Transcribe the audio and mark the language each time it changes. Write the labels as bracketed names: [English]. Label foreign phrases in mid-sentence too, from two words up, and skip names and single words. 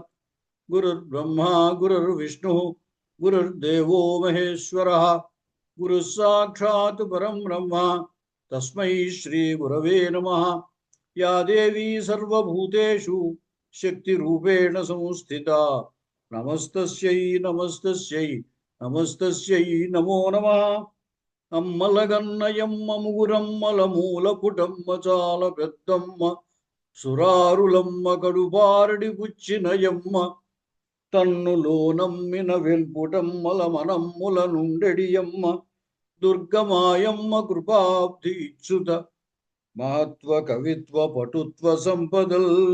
[Sanskrit] गुरुर्ब्रह्मा गुरुर्विष्णुः गुरुर्देवो महेश्वरः गुरुः साक्षात् परं ब्रह्म तस्मै श्रीगुरवे नमः। या देवी सर्वभूतेषु शक्तिरूपेण संस्थिता नमस्तस्यै नमस्तस्यै नमस्तस्यै नमो नमः। [Telugu] అమ్మలగన్నయమ్మ ముగురమ్మలమూలపుటమ్మ చాల పెద్దమ్మ సురారులమ్మ కడుపారడి పుచ్చినయమ్మ తన్నులో నమ్మిన వెల్పుటమ్మల మనమ్ముల నుండెడియమ్మ దుర్గమాయమ్మ కృపాబ్ధి ఇచ్చుత మహత్వ కవిత్వ పటుత్వ సంపదల్